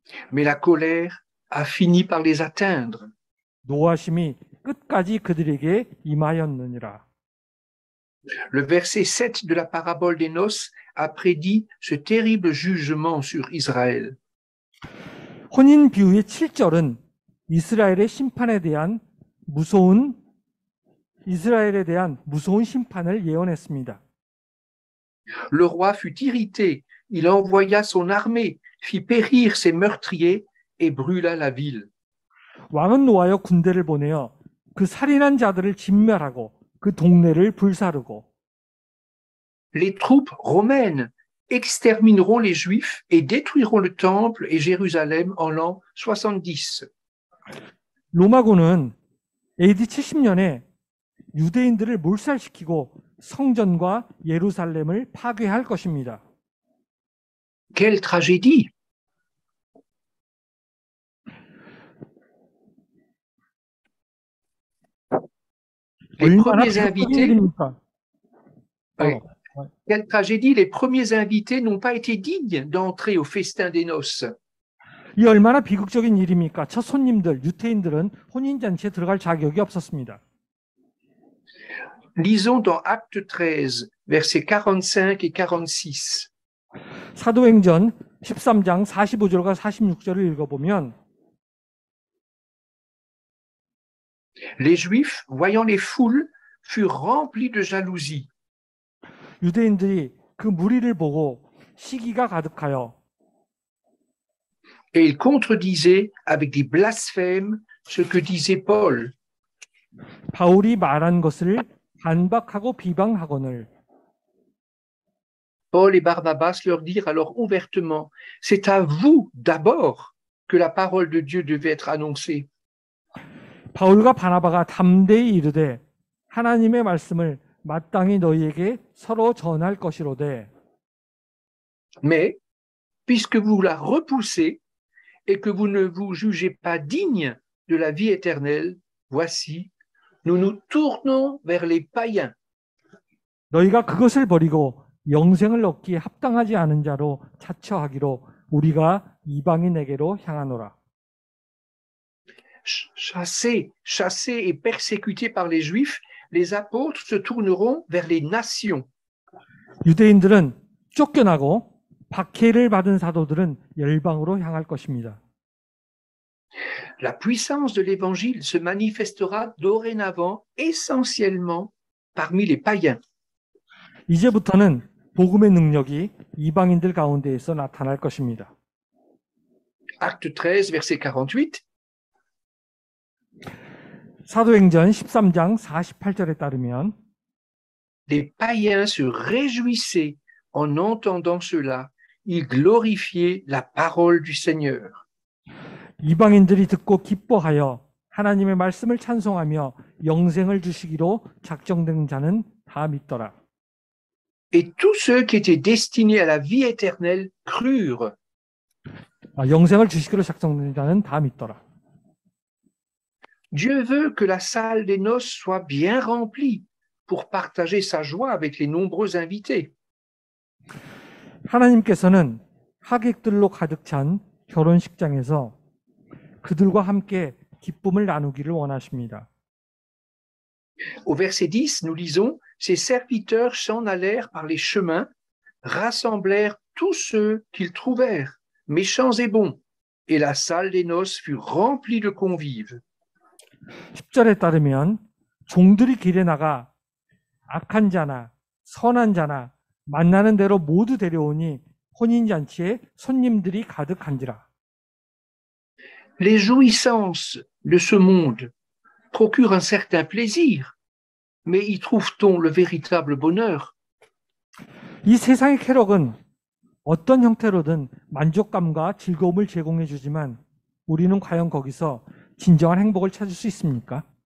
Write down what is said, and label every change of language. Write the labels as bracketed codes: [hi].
[fr] Mais la colère a fini par les atteindre. [ko] 노하심이 끝까지 그들에게 임하였느니라. [fr] Le verset 7 de la parabole des noces a prédit ce terrible jugement sur Israël. [ko] 혼인 비유의 7절은 이스라엘의 심판에 대한 무서운 심판을 예언했습니다. [fr] Le roi fut irrité, il envoya son armée, fit périr ses meurtriers et brûla la ville. [ko] 왕은 노하여 군대를 보내어 그 살인한 자들을 진멸하고 그 동네를 불사르고 [fr] Les troupes romaines extermineront les Juifs et détruiront le temple et Jérusalem en l'an 70. [ko] 로마군은 AD 70년에 유대인들을 몰살시키고 성전과 예루살렘을 파괴할 것입니다. [fr] Quelle tragédie! Les [ko] 얼마나 [fr] premiers [ko] 비극적인 [fr] invités, [ko] 일입니까? [fr] oui, quelle tragédie! Les premiers invités n'ont pas été dignes d'entrer au festin des noces. [ko] 이 얼마나 비극적인 일입니까? 첫 손님들, 유태인들은 혼인잔치에 들어갈 자격이 없었습니다. [fr] Lisons dans Acte 13, versets 45 et 46. [ko] 사도행전 13장 45절과 46절을 읽어보면 [fr] Les Juifs, voyant les foules, furent remplis de jalousie. [ko] 유대인들이 그 무리를 보고 시기가 가득하여 [fr] Et ils contredisaient avec des blasphèmes ce que disait Paul. [ko] 바울이 말한 것을 반박하고 비방하거늘 [fr] Paul et Barnabas leur dirent alors ouvertement, c'est à vous d'abord que la parole de Dieu devait être annoncée. [ko] 바울과 바나바가 담대히 이르되 하나님의 말씀을 마땅히 너희에게 서로 전할 것이로되 [fr] Mais, puisque vous la repoussez et que vous ne vous jugez pas digne de la vie éternelle, voici, nous nous tournons vers les païens. [ko] 너희가 그것을 버리고 영생을 얻기에 합당하지 않은 자로 자처하기로 우리가 이방인에게로 향하노라. [fr] Chassés et persécutés par les Juifs, les apôtres se tourneront vers les nations. [ko] 유대인들은 쫓겨나고 박해를 받은 사도들은 열방으로 향할 것입니다. [fr] La puissance de l'évangile se manifestera dorénavant essentiellement parmi les païens. [ko] 이제부터는 복음의 능력이 이방인들 가운데에서 나타날 것입니다. [fr] Acte 13, verset 48. [ko] 사도행전 13장 48절에 따르면 [fr] Les païens se réjouissaient en entendant cela. Ils glorifiaient la parole du Seigneur. [ko] 이방인들이 듣고 기뻐하여 하나님의 말씀을 찬송하며 영생을 주시기로 작정된 자는 다 믿더라. [fr] Et tous ceux qui étaient destinés à la vie éternelle crurent. [ko] 영생을 주시기로 작정된 자는 다 믿더라. [fr] Dieu veut que la salle des noces soit bien remplie pour partager sa joie avec les nombreux invités. [ko] 하나님께서는 하객들로 가득 찬 결혼식장에서 그들과 함께 기쁨을 나누기를 원하십니다. [fr] Au verset 10, nous lisons, ses serviteurs s'en allèrent par les chemins, rassemblèrent tous ceux qu'ils trouvèrent, méchants et bons, et la salle des noces fut remplie de convives. [ko] 10절에 따르면 종들이 길에 나가 악한 자나 선한 자나 만나는 대로 모두 데려오니 혼인잔치에 손님들이 가득한지라. [fr] Les jouissances de ce monde procurent un certain plaisir, mais y trouve-t-on le véritable bonheur? [ko] 이 세상의 쾌락은 어떤 형태로든 만족감과 즐거움을 제공해 주지만 우리는 과연 거기서 진정한 행복을 찾을 수 있습니까?